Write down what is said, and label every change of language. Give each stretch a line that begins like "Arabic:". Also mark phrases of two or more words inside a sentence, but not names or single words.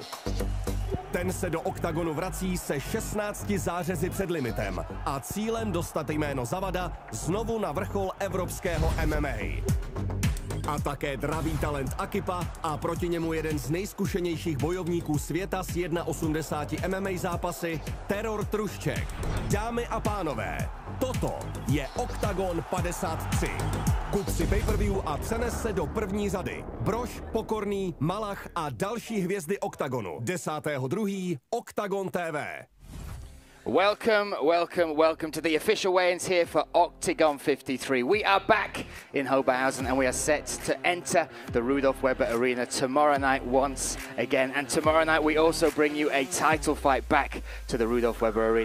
Czech: Ten se do Oktagonu vrací se 16 zářezy před limitem a cílem dostat jméno Zavada znovu na vrchol evropského MMA. A také dravý talent Akipa a proti němu jeden z nejzkušenějších bojovníků světa s 1,80 MMA zápasy, Teror Trušček. Dámy a pánové, toto je Oktagon 53. Kup si pay-per-view a přenes se do první řady. Brož, Pokorný, Malach a další hvězdy Oktagonu. 10.2. Oktagon TV.
English: Welcome to the official weigh-ins here for Oktagon 53. We are back in Oberhausen and we are set to enter the Rudolf Weber Arena tomorrow night once again. And tomorrow night we also bring you a title fight back to the Rudolf Weber Arena.